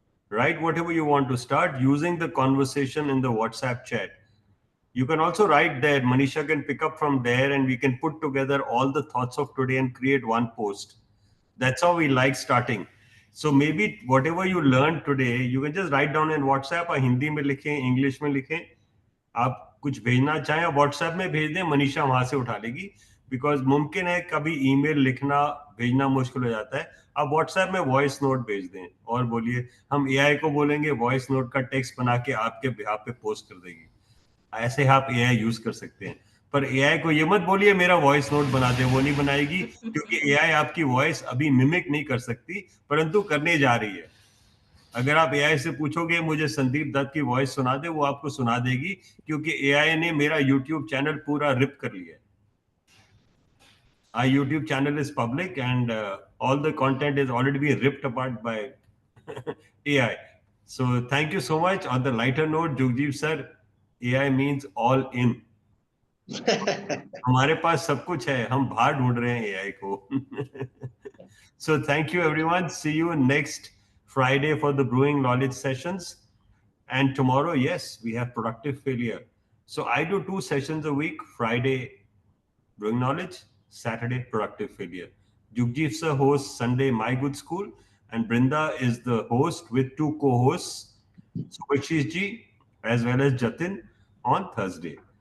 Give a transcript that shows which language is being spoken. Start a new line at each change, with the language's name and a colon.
English: Write whatever you want to start using the conversation in the WhatsApp chat. You can also write there. Manisha can pick up from there and we can put together all the thoughts of today and create one post. That's how we like starting. So maybe whatever you learned today, you can just write down in WhatsApp.
Hindi: Hindi में लिखें, English में लिखें. आप कुछ भेजना चाहें WhatsApp में भेज दें, मनीषा वहां से उठा लेगी.
English: because
Hindi: मुमकिन है कभी ईमेल लिखना भेजना मुश्किल हो जाता है. आप व्हाट्सएप में वॉइस नोट भेज दें और बोलिए, हम एआई को बोलेंगे वॉइस नोट का टेक्स्ट बना के आपके बिहाफ पे पोस्ट कर देगी. ऐसे आप एआई यूज कर सकते हैं. पर एआई को ये मत बोलिए मेरा वॉइस नोट बना दे, वो नहीं बनाएगी, क्योंकि एआई आपकी वॉइस अभी मिमिक नहीं कर सकती, परंतु करने जा रही है. अगर आप एआई से पूछोगे मुझे संदीप दत्त की वॉइस सुना दे, वो आपको सुना देगी, क्योंकि एआई ने मेरा यूट्यूब चैनल पूरा रिप कर लिया है.
English: Our YouTube channel is public and all the content is already being ripped apart by AI. So thank you so much. On the lighter note, Jugjeev sir, AI means all in.
Hindi: हमारे पास सब कुछ है, हम बाहर ढूंढ रहे हैं AI को.
English: So thank you everyone. See you next Friday for the Brewing Knowledge sessions. And tomorrow, yes, we have productive failure. So I do 2 sessions a week, Friday Brewing Knowledge, Saturday Productive Failure. Jugjeev sir hosts Sunday My Good School, and Brinda is the host with 2 co-hosts, Subhashish ji as well as Jatin, on Thursday.